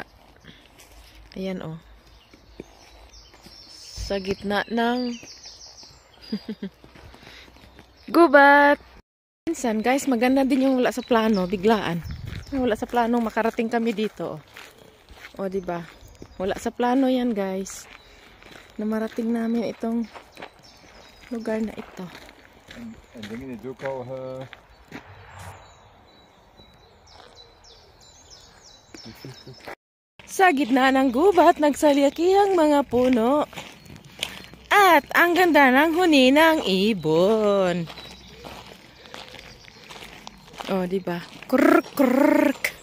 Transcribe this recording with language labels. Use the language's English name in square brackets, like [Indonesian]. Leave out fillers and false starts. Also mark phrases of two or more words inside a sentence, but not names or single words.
[Filipino] Ayan, oh. Sa gitna ng gubat. Minsan guys, maganda din yung wala sa plano, biglaan. Wala sa plano, makarating kami dito. O, diba? Wala sa plano yan guys. Na marating namin itong lugar na ito. [Dutch] En dingen is ook al... [Filipino] Sa gitna ng gubat, nagsalyakihang mga puno. At ang ganda ng huni ng ibon. Oh, di ba? Krrk krrk.